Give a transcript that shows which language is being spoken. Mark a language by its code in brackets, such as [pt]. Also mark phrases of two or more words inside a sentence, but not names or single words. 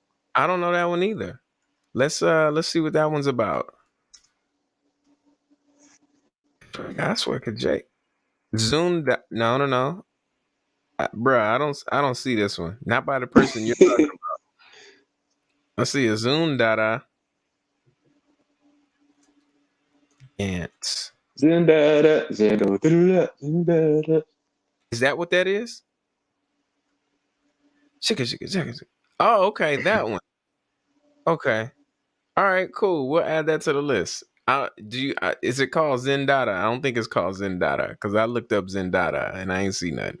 [en] I don't know that one either. Let's see what that one's about. I swear, Kadre. Zunda. No, no, no. Bruh, I don't see this one. Not by the person you're talking about. I see a Zundada Gantz. Zindada, zindada, zindada. Is that what that is? Shika, shika, shika, shika. Oh, okay, that one. Okay. All right, cool. We'll add that to the list. Is it called Zendada? I don't think it's called Zendada because I looked up Zendada and I ain't see nothing.